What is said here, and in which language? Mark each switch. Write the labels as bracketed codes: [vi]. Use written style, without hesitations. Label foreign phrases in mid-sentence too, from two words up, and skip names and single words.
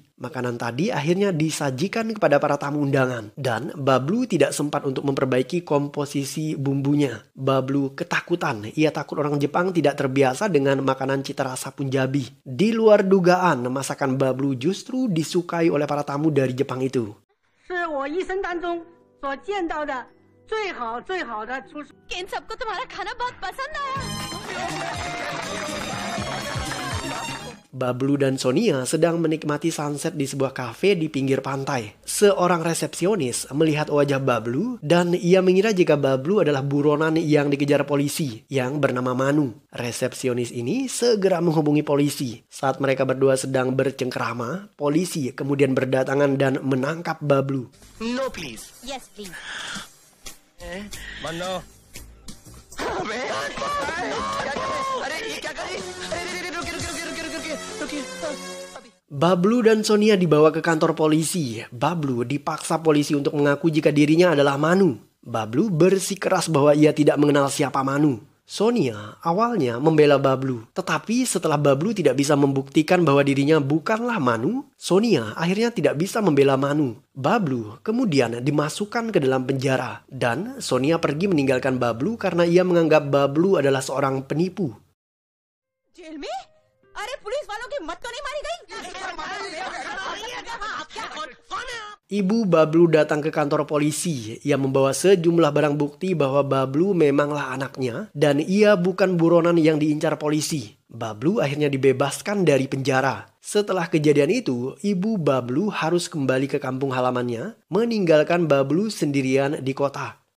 [id] Makanan tadi akhirnya disajikan kepada para tamu undangan. Dan Bablu tidak sempat untuk memperbaiki komposisi bumbunya. Bablu ketakutan. Ia takut orang Jepang tidak terbiasa dengan makanan cita rasa Punjabi. Di luar dugaan, masakan Bablu justru disukai oleh para tamu dari Jepang itu. [hi] इन सबको तुम्हारा खाना बहुत पसंद आया। [id] Bablu dan Sonia sedang menikmati sunset di sebuah kafe di pinggir pantai. Seorang resepsionis melihat wajah Bablu dan ia mengira jika Bablu adalah buronan yang dikejar polisi yang bernama Manu. Resepsionis ini segera menghubungi polisi. Saat mereka berdua sedang bercengkerama, polisi kemudian berdatangan dan menangkap Bablu. [en] No please. Yes, please. [hi] मन्नो अरे ये क्या कर रही? अरे रुकिए। [id] Bablu dan Sonia dibawa ke kantor polisi. Bablu dipaksa polisi untuk mengaku jika dirinya adalah Manu. Bablu bersikeras bahwa ia tidak mengenal siapa Manu. Sonia awalnya membela Bablu, tetapi setelah Bablu tidak bisa membuktikan bahwa dirinya bukanlah Manu, Sonia akhirnya tidak bisa membela Manu. Bablu kemudian dimasukkan ke dalam penjara dan Sonia pergi meninggalkan Bablu karena ia menganggap Bablu adalah seorang penipu. [hi] जेल में? अरे पुलिस वालों की मत तो नहीं मारी गई? [id] Ibu Bablu datang ke kantor polisi. Ia membawa sejumlah barang bukti bahwa Bablu memanglah anaknya dan ia bukan buronan yang diincar polisi. Bablu akhirnya dibebaskan dari penjara. Setelah kejadian itu, ibu Bablu harus kembali ke kampung halamannya, meninggalkan Bablu sendirian di kota.